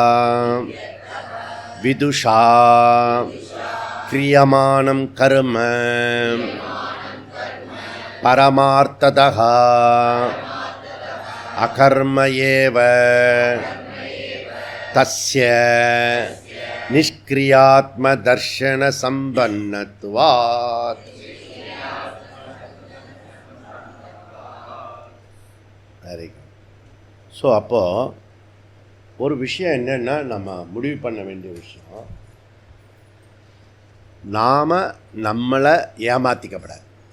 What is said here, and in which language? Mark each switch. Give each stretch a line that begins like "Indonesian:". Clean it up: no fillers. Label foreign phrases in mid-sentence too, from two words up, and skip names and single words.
Sanskrit: विदुषा क्रियमाणं कर्म परमार्थतः अकर्म एव तस्य निष्क्रियात्मदर्शनसम्पन्नत्वात्.
Tamil: ஸோ அப்போது ஒரு விஷயம் என்னென்னா, நம்ம முடிவு பண்ண வேண்டிய விஷயம், நாம் நம்மளை ஏமாற்றிக்கப்படாது.